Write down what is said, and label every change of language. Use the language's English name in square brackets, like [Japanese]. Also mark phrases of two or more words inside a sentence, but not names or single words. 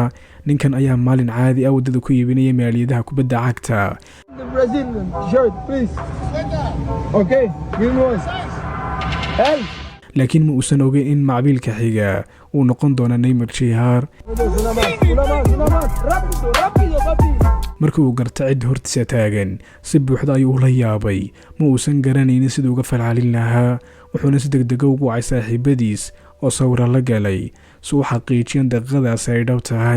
[Somali] ninkan ayaa maalin caadi ah waddada ku iibinaya maaliyadaha kubadda cagta. [English] The Brazilian shirt, please. Okay, give me one. Hey! [Somali] laakiin ma uusan ogeyn in macbiilka xiga uu noqon doono Neymar Jr. markii uu gartay cid hortiisa taagan si buuxda ayuu ula yaabay ma uusan garanaynin siduu uga falcelin lahaa wuxuuna si degdeg ugu wacay saaxiibadiis oo sawir la galay si u xaqiijiyaan daqiiqadaasi ay dhab tahay.